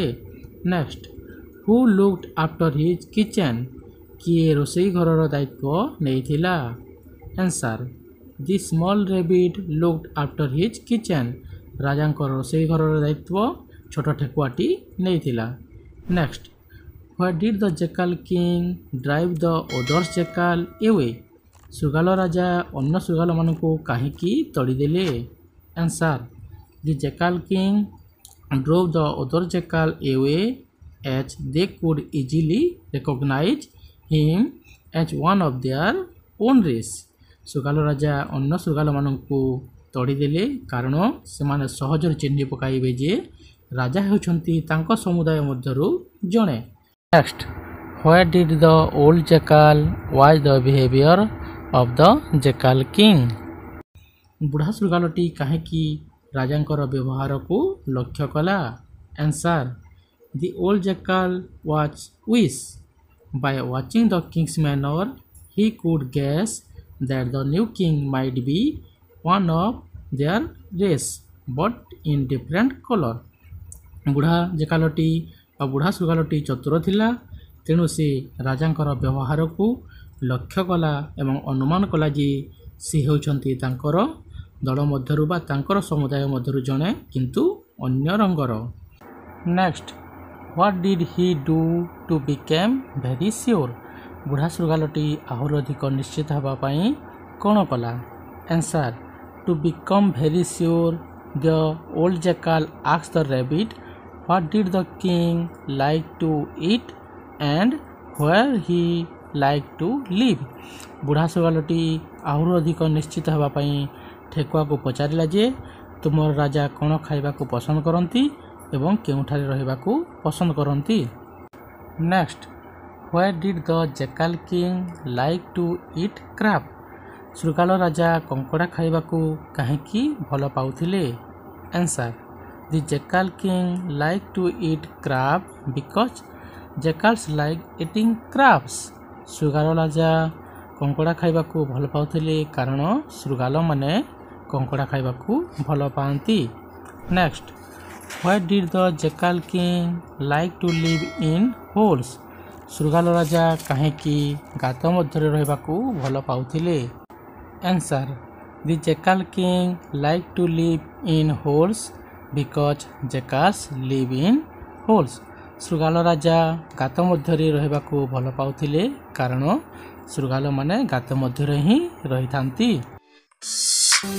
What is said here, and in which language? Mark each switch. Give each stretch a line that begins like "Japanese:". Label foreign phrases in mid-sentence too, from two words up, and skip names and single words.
English: next who looked after his kitchen?
Odia: କିଏ ରୋଷେଇ ଘରର ଦାୟିତ୍ୱ ନେଇଥିଲା?
English: answer the small rabbit looked after his kitchen.
Odia: ରାଜାଙ୍କ ରୋଷେଇ ଘରର ଦାୟିତ୍ୱ ଛୋଟ ଠେକୁଆଟି ନେଇଥିଲା।
English: ନେକ୍ସଟ Why did the jackal king drive the other jackal away?
Odia: ଶୃଗାଲ ରାଜା ଅନ୍ୟ ଶୃଗାଲମାନଙ୍କୁ କାହିଁକି ତଡ଼ିଦେଲେ?
English: answer the jackal king drove the other jackal away as they could easily recognize him as one of their own race।
Odia: ଶୃଗାଲ ରାଜା ଅନ୍ୟ ଶୃଗାଲମାନଙ୍କୁ ତଡ଼ିଦେଲେ କାରଣ ସେମାନେ ସହଜରେ ଚିହ୍ନି ପକାଇବେ ଯେ ରାଜା ହେଉଛନ୍ତି ତାଙ୍କ ସମୁଦାୟ ମଧ୍ୟରୁ ଜଣେ।
English: Next, why did the old jackal watch the behavior of the jackal king?
Odia: ବୁଢ଼ା ଶୃଗାଲଟି କାହିଁକି ରାଜାଙ୍କର ବ୍ୟବହାରକୁ ଲକ୍ଷ୍ୟ କଲା?
English: answer the old jackal was wise. By watching the king's manner, he could guess that the new king might be one of their race, but in different color।
Odia: ବୁଢ଼ା ଜେକାଲଟି ବା ବୁଢ଼ା ଶୃଗାଲଟି ଚତୁର ଥିଲା, ତେଣୁ ସେ ରାଜାଙ୍କର ବ୍ୟବହାରକୁ ଲକ୍ଷ୍ୟ କଲା ଏବଂ ଅନୁମାନ କଲା ଯେ ସେ ହେଉଛନ୍ତି ତାଙ୍କର ଦଳ ମଧ୍ୟରୁ ବା ତାଙ୍କର ସମୁଦାୟ ମଧ୍ୟରୁ ଜଣେ କିନ୍ତୁ ଅନ୍ୟ ରଙ୍ଗର।
English: next what did he do to become very sure?
Odia: ବୁଢ଼ା ଶୃଗାଲଟି ଆହୁରି ଅଧିକ ନିଶ୍ଚିତ ହେବା ପାଇଁ କ'ଣ କଲା?
English: answer to become very sure the old jackal asked the rabbit what did the king like to eat and where he liked to live।
Odia: ବୁଢ଼ା ଶୃଗାଲଟି ଆହୁରି ଅଧିକ ନିଶ୍ଚିତ ହେବା ପାଇଁ ଠେକୁଆକୁ ପଚାରିଲା ଯେ ତୁମର ରାଜା କ'ଣ ଖାଇବାକୁ ପସନ୍ଦ କରନ୍ତି ଏବଂ କେଉଁଠାରେ ରହିବାକୁ ପସନ୍ଦ କରନ୍ତି।
English: ନେକ୍ସଟ where did the jackal king like to eat crab?
Odia: ଶୃଗାଳ ରାଜା କଙ୍କଡ଼ା ଖାଇବାକୁ କାହିଁକି ଭଲ ପାଉଥିଲେ?
English: answer the jackal king like to eat crab because jackals like eating crabs।
Odia: ଶୃଗାଳ ରାଜା କଙ୍କଡ଼ା ଖାଇବାକୁ ଭଲ ପାଉଥିଲେ କାରଣ ଶୃଗାଲମାନେ କଙ୍କଡ଼ା ଖାଇବାକୁ ଭଲ ପାଆନ୍ତି।
English: ନେକ୍ସଟ why did the jackal king like to live in holes?
Odia: ଶୃଗାଳ ରାଜା କାହିଁକି ଗାତ ମଧ୍ୟରେ ରହିବାକୁ ଭଲ ପାଉଥିଲେ?
English: answer the jackal king like to live in holes because jackals live in holes।
Odia: ଶୃଗାଳ ରାଜା ଗାତ ମଧ୍ୟରେ ରହିବାକୁ ଭଲ ପାଉଥିଲେ କାରଣ ଶୃଗାଲମାନେ ଗାତ ମଧ୍ୟରେ ହିଁ ରହିଥାନ୍ତି।